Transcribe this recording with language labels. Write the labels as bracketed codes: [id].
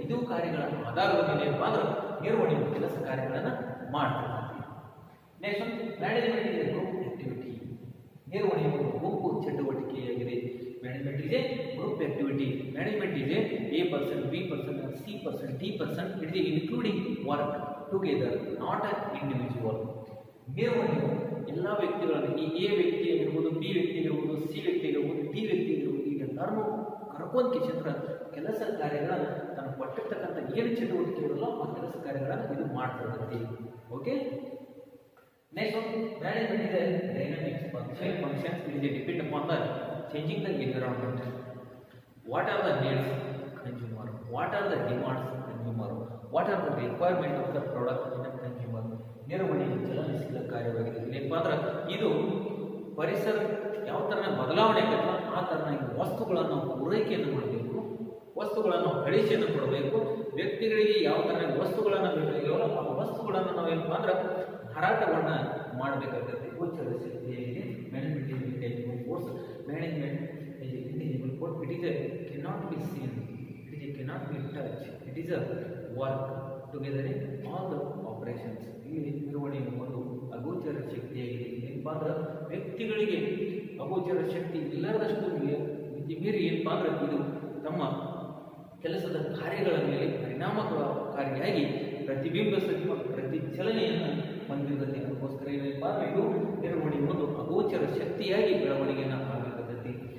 [kn] ಮಾಹಿತಿಗಳ ಆಧಾರದ ಮೇಲೆ ಏನಪ್ಪಾ ಅಂದ್ರೆ ನಿರ್ವಹಣೆ ಕೆಲಸ ಕಾರ್ಯಗಳನ್ನು ಮಾಡ್ತಾರೆ. [en] Next management ಇದೆ group activity. [kn] ನಿರ್ವಹಣೆ ಒಂದು ಗುಂಪು ಚಟುವಟಿಕೆಯಾಗಿದೆ. [en] Management ಇದೆ group activity. Management ಇದೆ A person, B person, C person, D person. It is including work together, not an individual. [kn] ನಿರ್ವಹಣೆಯು ಎಲ್ಲ ವ್ಯಕ್ತಿಗಳನ್ನು, ಈ ಎ ವ್ಯಕ್ತಿ ಆಗಿರ್ಬೋದು, ಬಿ ವ್ಯಕ್ತಿ ಆಗಿರ್ಬೋದು, ಸಿ ವ್ಯಕ್ತಿ ಆಗಿರ್ಬೋದು, ಡಿ ವ್ಯಕ್ತಿ ಆಗಿರ್ಬೋದು, ಈಗೆಲ್ಲರೂ ಕರ್ಕೊಂಡ್ ಕ್ಷೇತ್ರ ಕೆಲಸ ಕಾರ್ಯಗಳನ್ನು ತನಗೆ ಕೊಟ್ಟಿರ್ತಕ್ಕಂಥ ಏನು ಚಟುವಟಿಕೆ ಇರಲ್ಲ ಆ ಕೆಲಸ ಕಾರ್ಯಗಳನ್ನು ಇದು ಮಾಡ್ತಿರ್ತೈತಿ. [en] Okay, next management ಇದೆ dynamics functions. It is depend upon the changing the environment. What are the needs consumer? What are the demands consumer? What are the requirement of the product in the consumer? [kn] ನಿರ್ವಹಣೆ ಚಲನಶೀಲ ಕಾರ್ಯವಾಗಿದೆ. ಏನಪ್ಪ ಅಂದ್ರೆ ಇದು ಪರಿಸರ ಯಾವ ಥರ ಬದಲಾವಣೆ ಆಗುತ್ತೋ ಆ ಥರನಾಗಿ ವಸ್ತುಗಳನ್ನು ಪೂರೈಕೆಯನ್ನು ಮಾಡಬೇಕು, ವಸ್ತುಗಳನ್ನು ಕಳಿಸಿಯನ್ನು ಕೊಡಬೇಕು. ವ್ಯಕ್ತಿಗಳಿಗೆ ಯಾವ ಥರ ವಸ್ತುಗಳನ್ನು ಬೇಕಾಗಿರೋ ಆ ವಸ್ತುಗಳನ್ನು ನಾವೇನಪ್ಪ ಅಂದ್ರೆ ಮಾರಾಟವನ್ನು ಮಾಡಬೇಕಾಗುತ್ತೆ. ಗೋಚರ ಶಕ್ತಿಯಾಗಿದೆ management force. [en] Management is intangible force. It is a cannot be seen. It is a cannot be touched. It is a work together in all the operations. [kn] ಈ ನಿರ್ವಹಣೆ ಒಂದು ಅಗೋಚರ ಶಕ್ತಿಯಾಗಿದೆ. ಏನಪ್ಪಾ ಅಂದ್ರೆ ವ್ಯಕ್ತಿಗಳಿಗೆ ಅಗೋಚರ ಶಕ್ತಿ ಇಲ್ಲದಷ್ಟು ಮೀರಿ ಏನಪ್ಪಾ ಅಂದ್ರೆ ಇದು ತಮ್ಮ ಕೆಲಸದ ಕಾರ್ಯಗಳ ಮೇಲೆ ಪರಿಣಾಮಕಾರಿಯಾಗಿ ಪ್ರತಿಬಿಂಬಿಸುವ ಪ್ರತಿಚಲನೆಯನ್ನು ಹೊಂದಿರುತ್ತೆ. ಅದಕ್ಕೋಸ್ಕರ ಏನಪ್ಪಾ ಅಂದ್ರೆ ಇದು ನಿರ್ವಹಣೆ ಒಂದು ಅಗೋಚರ ಶಕ್ತಿಯಾಗಿ ಬೆಳವಣಿಗೆಯನ್ನು ಆಗಬೇಕಾಗುತ್ತೆ.